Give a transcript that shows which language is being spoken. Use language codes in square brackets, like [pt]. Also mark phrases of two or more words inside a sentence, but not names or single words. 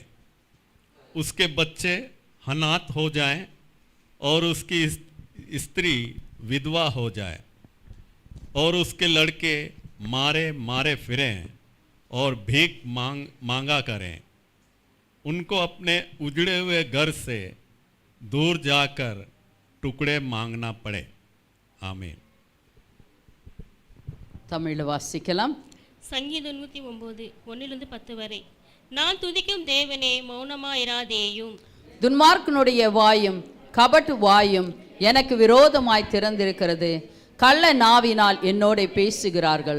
[hi] उसके बच्चे अनाथ हो जाएं और उसकी स्त्री विधवा हो जाए और उसके लड़के मारे मारे फिरें और भीख मांगा करें। उनको अपने उजड़े हुए घर से दूर जाकर टुकड़े मांगना पड़े। आमीन। [ta] தமிழ் வாசிக்கலாம். சங்கீதம் 109 1 10 வரை. நான் துதிக்கும் தேவனே மௌனமாயிராதேயும். துன்மார்க்கனுடைய வாயும் கபட்டு வாயும் எனக்கு விரோதமாய் திறந்திருக்கிறது. கள்ள நாவினால் என்னோட பேசுகிறார்கள்.